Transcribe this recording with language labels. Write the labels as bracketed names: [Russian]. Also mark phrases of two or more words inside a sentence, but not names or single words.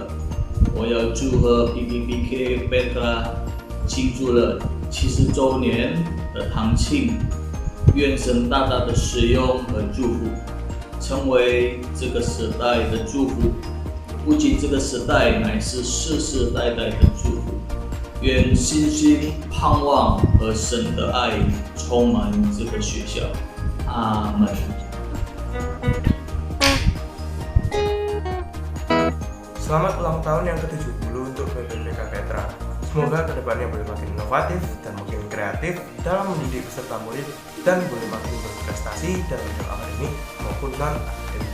[Chinese] 我要祝贺 PPPK Petra 庆祝了70周年的堂庆，愿神大大的使用和祝福，成为这个时代的祝福。不仅这个时代，乃是世世代代的祝福。愿信心、盼望和神的爱充满这个学校。阿门。 [Indonesian] Selamat ulang tahun yang ke-70 untuk PPPK Petra. Semoga kedepannya boleh makin inovatif dan makin kreatif dalam mendidik peserta murid dan boleh makin berprestasi dalam bidang akademik maupun non-akademik.